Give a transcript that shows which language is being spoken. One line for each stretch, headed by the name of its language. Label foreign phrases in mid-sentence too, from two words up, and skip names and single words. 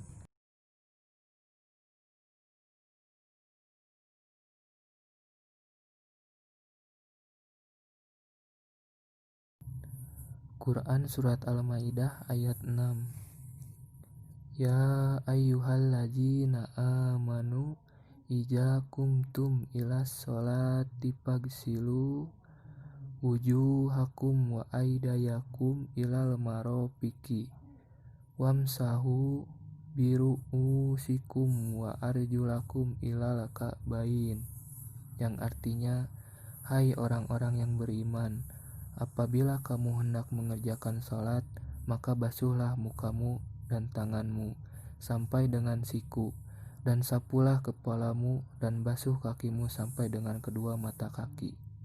Indonesian: Quran surat Al-Maidah ayat 6.
Arabic: يا أيها الذين آمنوا إذا قمتم إلى الصلاة فاغسلوا وجوهكم وأيديكم إلى المرافق وامسحوا برءوسكم وأرجلكم إلى الكعبين,
Indonesian: yang artinya, hai orang-orang yang beriman, apabila kamu hendak mengerjakan salat, maka basuhlah mukamu dan tanganmu sampai dengan siku, dan sapulah kepalamu dan basuh kakimu sampai dengan kedua mata kaki.